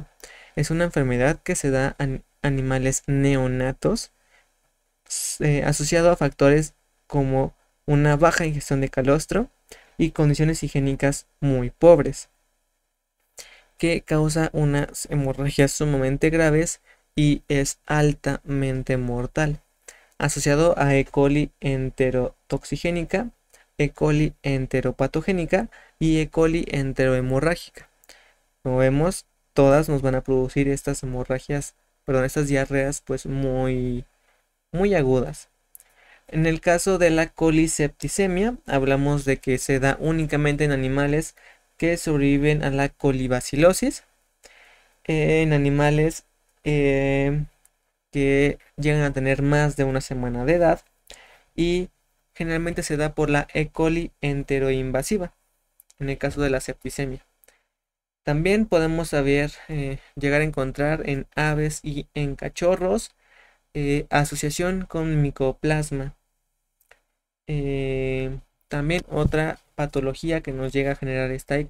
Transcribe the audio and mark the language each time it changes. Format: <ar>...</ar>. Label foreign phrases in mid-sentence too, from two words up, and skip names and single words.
<es>Es una enfermedad que se da en animales neonatos, asociado a factores como una baja ingestión de calostro y condiciones higiénicas muy pobres, que causa unas hemorragias sumamente graves y es altamente mortal, asociado a E. coli enterotoxigénica, E. coli enteropatogénica y E. coli enterohemorrágica. Como vemos, todas nos van a producir estas hemorragias, perdón, estas diarreas pues muy agudas. En el caso de la colisepticemia, hablamos de que se da únicamente en animales que sobreviven a la colibacilosis, en animales que llegan a tener más de una semana de edad, y generalmente se da por la E. coli enteroinvasiva, en el caso de la septicemia. También podemos llegar a encontrar en aves y en cachorros asociación con micoplasma. También otra patología que nos llega a generar esta E.</es>